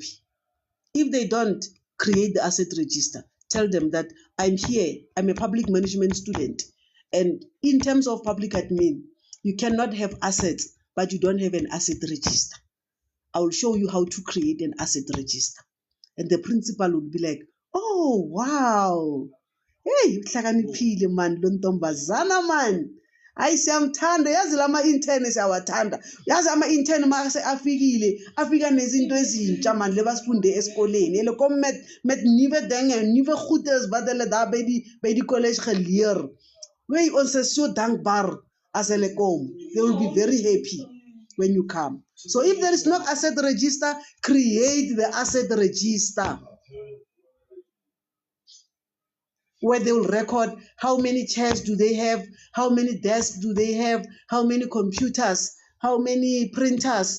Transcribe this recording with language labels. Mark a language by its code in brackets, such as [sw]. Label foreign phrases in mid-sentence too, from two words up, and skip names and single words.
[en] If they don't, create the asset register. Tell them that I'm here, I'm a public management student. And in terms of public admin, you cannot have assets, but you don't have an asset register. I will show you how to create an asset register. And the principal will be like, oh, wow. [xh] Hey, uhlakaniphile man lo ntombazana man. Hayi siyamthanda, yazi lama intern siyawathanda. Yazi ama intern mase afikile, afika nezinto ezintsha man lebasifunde esikoleni. [af] Ele kom met nuwe dinge, nuwe goedes wat hulle daar by die college geleer. Wey ons is so dankbaar as hulle kom. [en] They will be very happy when you come. So if there is no asset register, create the asset register, where they will record how many chairs do they have, how many desks do they have, how many computers, how many printers.